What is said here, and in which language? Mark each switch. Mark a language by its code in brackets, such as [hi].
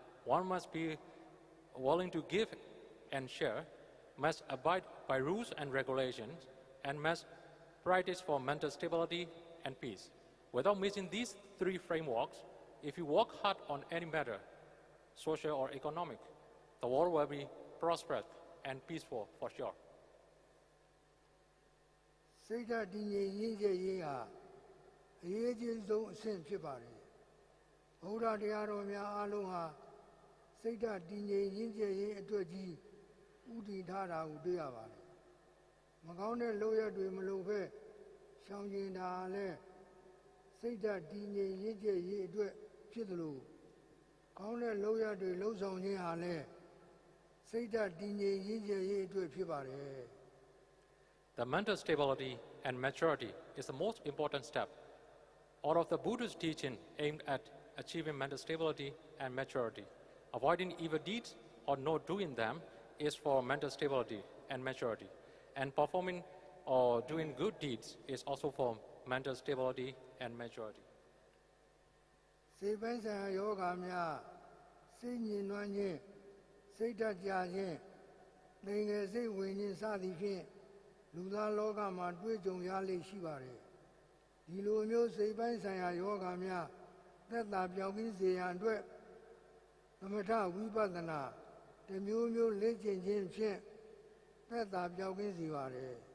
[en] One must be willing to give and share, must abide by rules and regulations, and must practice for mental stability and peace. Without missing these three frameworks, if you work hard on any matter, social or economic, the world will be prosperous and peaceful for sure. [my] စိတ်ဓာတ်တည်ငြိမ်ရင်းကျက်ရေးဟာအရေးကြီးဆုံးအဆင့်ဖြစ်ပါတယ်ဘုရားတရားတော်များအားလုံးဟာစိတ်ဓာတ်တည်ငြိမ်ရင်းကျက်ရေးအတွက်ကြီးဥတည်ထားတာကိုတွေ့ရပါတယ်မကောင်းတဲ့လုပ်ရက်တွေမလုပ်ဘဲရှောင်ကျဉ်တာလည်းစိတ်ဓာတ်တည်ငြိမ်ရင်းကျက်ရေးအတွက်ဖြစ်သလိုကောင်းတဲ့လုပ်ရက်တွေလှုံ့ဆော်ခြင်းဟာလည်းစိတ်ဓာတ်တည်ငြိမ်ရင်းကျက်ရေးအတွက်ဖြစ်ပါတယ် [en] The mental stability and maturity is the most important step. All of the Buddha's teaching aimed at achieving mental stability and maturity. Avoiding evil deeds or not doing them is for mental stability and maturity. And performing or doing good deeds is also for mental stability and maturity. [my] စိတ်ပိုင်းဆိုင်ရာယောဂများစိတ်ညစ်နွမ်းခြင်းစိတ်ဓာတ်ကြခြင်းသင်္ကေစိတ်ဝင်ခြင်းစသည်ဖြင့်လူသားလောကမှာတွေ့ကြုံရလေရှိပါတယ်ဒီလိုမျိုးစိတ်ပိုင်းဆိုင်ရာယောဂများသက်သာပြောင်းကင်းစေရန်အတွက်သမထဝိပဿနာတစ်မျိုးမျိုးလေ့ကျင့်ခြင်းဖြင့်သက်သာပြောင်းကင်းစေပါတယ်